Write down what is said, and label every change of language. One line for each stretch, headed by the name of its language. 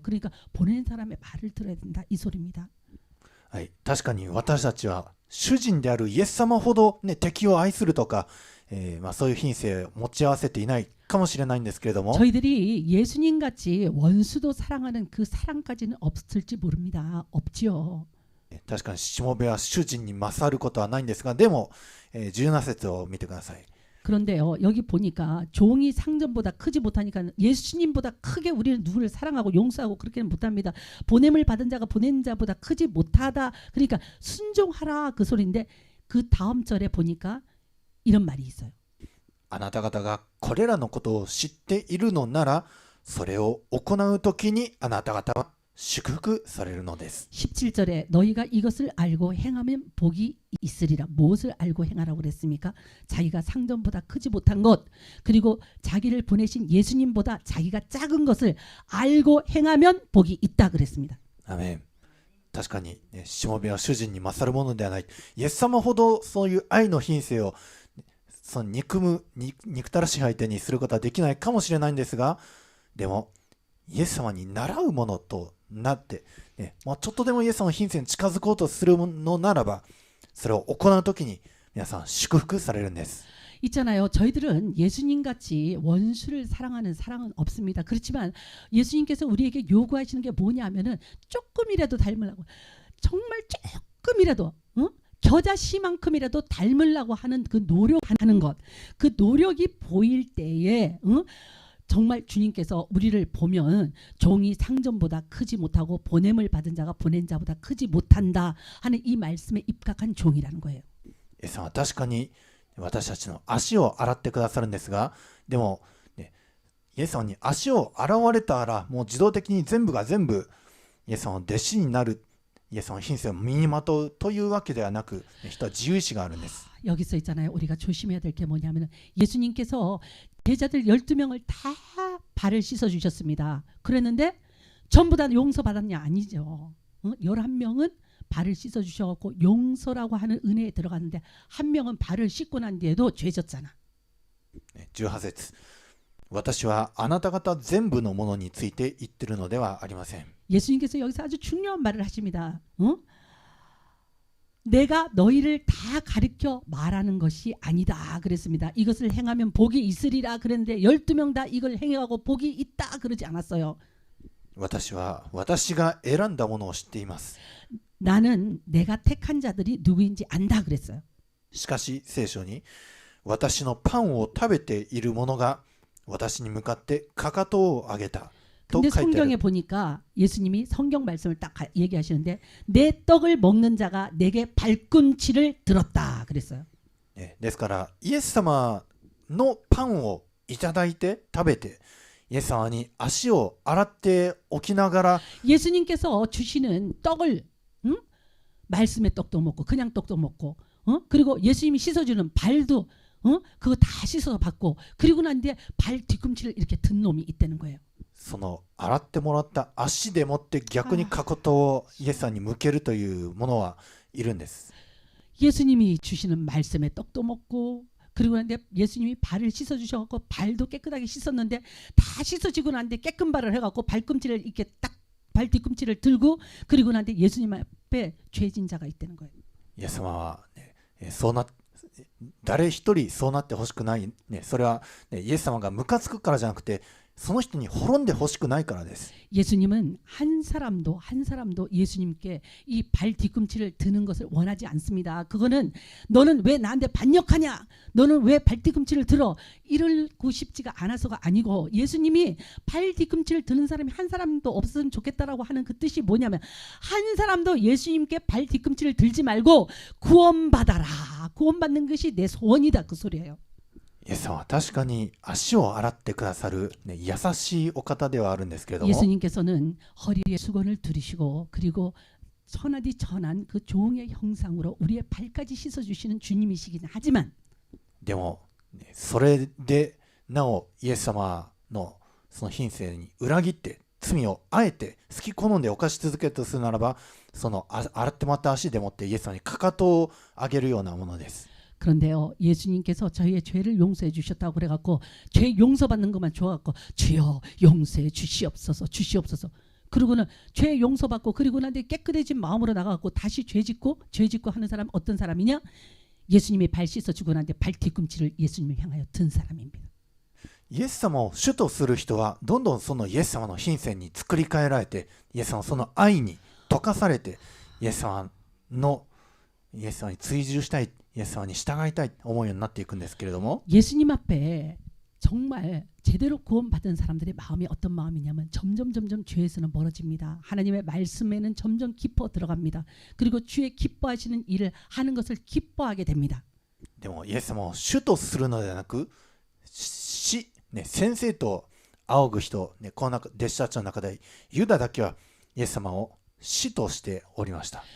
Korean: 그러니까 보낸 사람의 말을 들어야 된다 이 소리입니다.
Japanese: はい、確かに私たちは主人であるイエス様ほど、敵を愛するとか、そういう品性を持ち合わせていないかもしれないんですけれども、
Korean: 저희들이 예수님 같이 원수도 사랑하는 그 사랑까지는 없을지 모릅니다. 없지요.
Japanese: 確かにしもべは主人に勝ることはないんですが、でも、17節を見てください。
Korean: 그런데요, 여기 보니까 종이 상전보다 크지 못하니까 예수님보다 크게 우리는 누구를 사랑하고 용서하고 그렇게는 못합니다. 보냄을 받은 자가 보낸 자보다 크지 못하다. 그러니까 순종하라 그 소리인데 그 다음 절에 보니까 이런 말이 있어요.
Japanese: あなた方がこれらのことを知っているのなら、それを行うときにあなた方は祝福されるのです。
Korean: 17절에 너희가 이것을 알고 행하면 복이 있으리라. 무엇을 알고 행하라고 그랬습니까? 자기가 상전보다 크지 못한 것, 그리고 자기를 보내신 예수님보다 자기가 작은 것을 알고 행하면 복이 있다 그랬습니다.
Japanese: アメン。確かに、しもべは主人に勝るものではない。イエス様ほどそういう愛の品性をその憎たらしい相手にすることはできないかもしれないんですが、でもイエス様に習うものとなって、ちょっとでもイエス様の品性に近づこうとするのならば、それを行うときに皆さん祝福されるんです。
Korean: 있잖아요. 저희들은 예수님같이 원수를 사랑하는 사랑은 없습니다. 그렇지만 예수님께서 우리에게 요구하시는 게 뭐냐면은 조금이라도 닮으려고, 정말 조금이라도, 겨자씨만큼이라도 닮으려고 하는 그 노력하는 것, 그 노력이 보일 때에 정말 주님께서 우리를 보면 종이 상전보다 크지 못하고 보냄을 받은 자가 보낸 자보다 크지 못한다 하는 이 말씀에 입각한 종이라는 거예요.
Japanese: イエス様は確かに私たちの足を洗ってくださるんですが、でも、イエス様に足を洗われたらもう自動的に全部が全部イエス様の弟子になる、イエス様の品性を身にまとうというわけではなく、人は自由意志があるんです。
Korean: 여기서 있잖아요. 우리가 조심해야 될 게 뭐냐면 예수님께서 제자들 12명을 다 발을 씻어 주셨습니다. 그랬는데 전부 다 용서받았냐? 아니죠. 11명은 발을 씻어 주셔갖고 용서라고 하는 은혜에 들어갔는데 한 명은 발을 씻고 난 뒤에도 죄졌잖아.
Japanese: 18節、私はあなた方全部のものについて言ってるのではありません。
Korean: 예수님께서 여기서 아주 중요한 말을 하십니다. 내가 너희를 다 가르쳐 말하는 것이 아니다 그랬습니다. 이것을 행하면 복이 있으리라 그랬는데 12명 다 이걸 행해가고 복이 있다 그러지 않았어요.
Japanese: 私は私が選んだものを知っています。
Korean: 나는 내가 택한 자들이 누구인지 안다 그랬어요.
Japanese: しかし聖書に私のパンを食べている者が私に向かってかかとを上げたと
Korean: 근데
Japanese: 書いてあ
Korean: 성경에
Japanese: る。
Korean: 보니까 예수님이 성경 말씀을 딱 얘기하시는데 내 떡을 먹는 자가 내게 발꿈치를 들었다 그랬어요.
Japanese: ですからイエス様のパンをいただいて食べてイエス様に足を洗っておきながら
Korean: 예수님께서 주시는 떡을 말씀의 떡도 먹고 그냥 떡도 먹고 그리고 예수님이 씻어주는 발도 그거 다 씻어서 받고 그리고 난 뒤에 발 뒤꿈치를 이렇게 든 놈이 있다는 거예요.
Japanese: その洗ってもらった足でもって逆にかかとをイエス様に向けるというものはいるんです。
Korean: 예수님이 주시는 말씀의 떡도 먹고 그리고 난데 예수님이 발을 씻어주셔갖고 발도 깨끗하게 씻었는데 다 씻어지고 난 뒤에 깨끗 발을 해갖고 발꿈치를 이렇게 딱 발 뒤꿈치를 들고 그리고 난 뒤에 예수님 앞에 죄진 자가 있다는 거예요.
Japanese: イエス様は、そうな誰一人そうなってほしくない、それは、イエス様がムカつくからじゃなくてその人に滅んでほしくないからです。
Korean: 예수님은 한 사람도 예수님께 이 발 뒤꿈치를 드는 것을 원하지 않습니다. 그거는 너는 왜 나한테 반역하냐? 너는 왜 발 뒤꿈치를 들어? 이러고 싶지가 않아서가 아니고 예수님이 발 뒤꿈치를 드는 사람이 한 사람도 없으면 좋겠다라고 하는 그 뜻이 뭐냐면 한 사람도 예수님께 발 뒤꿈치를 들지 말고 구원받아라. 구원받는 것이 내 소원이다 그 소리예요.
Japanese: イエス様は確かに足を洗ってくださる、優しいお方ではあるんですけれども、
Korean: 예수님께서는 허리에 수건을 두르시고 그리고 천하디 천한 그 종의 형상으로 우리의 발까지 씻어주시는 주님이시긴 하지만
Japanese: でも、それでなおイエス様のその品性に裏切って罪をあえて好き好んで犯し続けるとするならば、その洗ってもらった足でもってイエス様にかかとを上げるようなものです。
Korean: 그런데요, 예수님께서 저희의 죄를 용서해 주셨다고 그래갖고 죄 용서받는 것만 좋아갖고 주여 용서해 주시옵소서 주시옵소서 그러고는 죄 용서받고 그리고 난 뒤에 깨끗해진 마음으로 나가갖고 다시 죄 짓고 하는 사람 어떤 사람이냐? 예수님이 발 씻어주고 난 뒤에 발 뒤꿈치를 예수님을 향하여 든 사람입니다.
Japanese: イエス様を主とする人はどんどんそのイエス様の品性に作り変えられて、イエス様のその愛に溶かされて、イエス様に追従したい、イエス様に従いたいと思うようになっていくんですけれども、
Korean: 예수님 앞에 정말 제대로 구원받은 사람들의 마음이 어떤 마음이냐면 점점 죄에서는 멀어집니다. 하나님의 말씀에는 점점 깊어 들어갑니다. 그리고 주의 기뻐하시는 일을 하는 것을 기뻐하게 됩니다.
Japanese: でもイエス様を主とするのではなく、先生と仰ぐ人、この弟子たちの中でユダだけはイエス様を師としておりました。